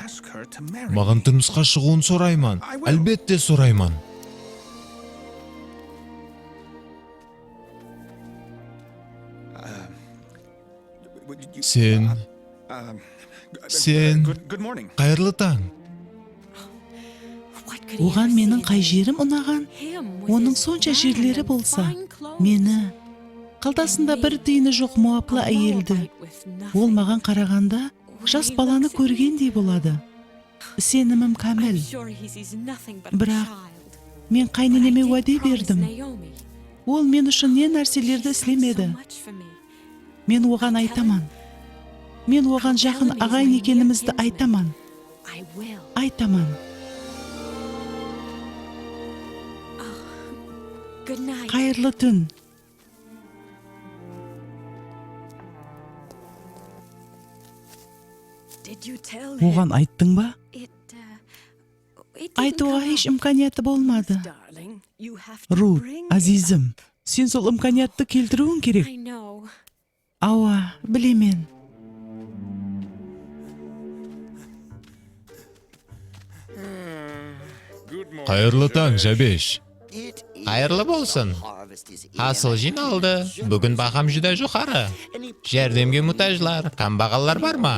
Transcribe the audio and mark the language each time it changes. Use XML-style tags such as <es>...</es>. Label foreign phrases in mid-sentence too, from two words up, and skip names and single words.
<kaa>Маған тұрмысқа шығуын сұрайман. Әлбетте сұрайман. Сен қайырлы таң.</kaa> <en>What could he</en> <kaa>Оған</kaa> <en>have</en> <kaa>менің</kaa> <en>seen</en> <kaa>қай жерім ұнаған?</kaa> <en>him with</en> <kaa>Оның</kaa> <en>his</en> <kaa>сонша</kaa> <en>fine</en> <kaa>жерлері</kaa> <en>and</en> <kaa>болса,</kaa> <en>fine clothes?</en> <kaa>мені қалтасында бір тиыны жоқ муаплы</kaa> <en>A</en> <kaa>әйелді.</kaa> <en>Moabite with nothing.</en> <kaa>Ол маған қарағанда жас баланы көргендей болады. Сенімім</kaa> <en>I'm</en> <kaa>кәміл.</kaa> <en>sure he sees nothing but a</en> <kaa>Бірақ</kaa> <en>child.</en> <kaa>Мен</kaa> <en>But I</en> <kaa>қайненеме</kaa> <en>did</en> <kaa>уәде</kaa> <en>promise</en> <kaa>бердім. Naomi. Ол мен үшін не нәрселерді</kaa> <en>She's done</en> <kaa>істемеді.</kaa> <en>so much for me.</en> <kaa>Мен оған айтаман. Мен оған жақын ағайын екенімізді айтаман.</kaa> <en>I will.</en> <kaa>Айтаман.</kaa> <en>Good night.</en> <kaa>Қайырлы түн.</kaa> <en>Did you tell him?</en> <kaa>Оған айттың ба?</kaa> <en>It didn't</en> <kaa>Айтуға</kaa> <en>come</en> <kaa>еш</kaa> <en>up.</en> <kaa>имканияты болмады.</kaa> <en>Darling, you have to</en> <kaa>Рут,</kaa> <en>bring it</en> <kaa>азизім, сен сол имканиятты келтіруің керек.</kaa> <en>I know.</en> <kaa>Ауа, білемен. Қайырлы таң, Жабеш. Қайырлы болсын. Асыл жиналды. Бүгін бағам жүдә жоғары. Жәрдемге мұтажлар, қамбағалар бар ма?</kaa>